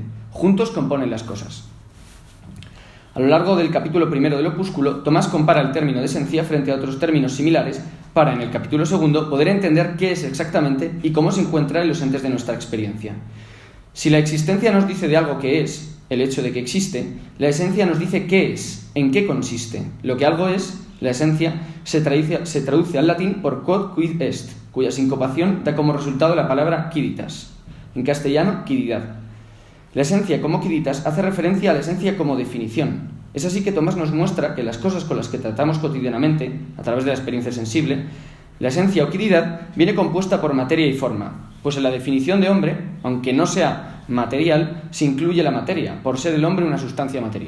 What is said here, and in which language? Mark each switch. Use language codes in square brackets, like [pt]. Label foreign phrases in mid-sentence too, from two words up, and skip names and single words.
[es] Juntos componen las cosas. A lo largo del capítulo primero del opúsculo, Tomás compara el término de esencia frente a otros términos similares para, en el capítulo segundo, poder entender qué es exactamente y cómo se encuentra en los entes de nuestra experiencia. Si la existencia nos dice de algo que es, el hecho de que existe, la esencia nos dice qué es, en qué consiste. Lo que algo es, la esencia, se traduce al latín por [la] quod quid est, [es] cuya sincopación da como resultado la palabra quiditas. En castellano, quididad. La esencia como quiditas hace referencia a la esencia como definición. Es así que Tomás nos muestra que las cosas con las que tratamos cotidianamente, a través de la experiencia sensible, La esencia o quiridad viene compuesta por materia y forma, pues en la definición de hombre, aunque no sea material, se incluye la materia, por ser el hombre una sustancia material.